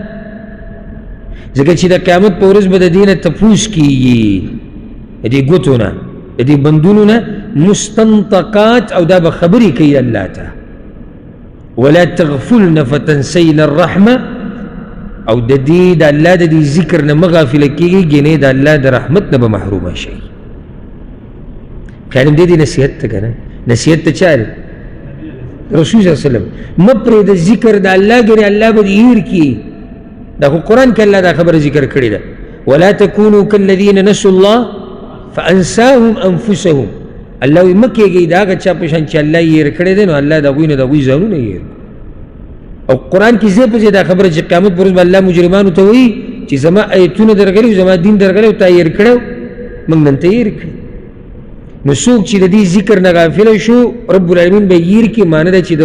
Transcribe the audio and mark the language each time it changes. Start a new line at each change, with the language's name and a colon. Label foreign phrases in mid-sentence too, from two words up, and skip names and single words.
Pashto: ځکه چې د قیامت په ورځ به د دې نه تپوس کیږي د دې ګوتو نه د دې بندونو نه مستنطقات او دا به خبرې کوي الله ته
Arabic: ولا تغفلن فتنسین الرحمه
Pashto: او د دې د الله د دې ذکر نه مه غافله کیږي ګینې د الله د رحمت نه به محرومه شي خیالم دې نصیحت ته که نه نصیحت ته چا دی رسول
Arabic: صلی اللہ علیہ وسلم
Pashto: مه پرېږده ذکر د الله ګینې الله به دې هیر کړي دا خو قرآن کې الله دا خبره ذکر کړې ده
Arabic: ولا تکونوا کالذین نسوا الله فانساهم انفسهم
Pashto: الله وایي مه کېږئ د هغه چا په شان چې الله یې هېر کړی دی نو الله د هغوی نه د هغوی ځانونه یې هېر او قرآن کې ځای په ځای دا خبره چې قیامت پر ورځ به الله مجرمانو ته وایي چې زما ایتونه درغلي او زما دین درغلی او تا یې هېر کړی موږ نن ته یې هېر کړي نو څوک چې د دې ذکر نه غافله شو
Arabic: رب العالمین
Pashto: به یې هېر کړي معنی ده چې د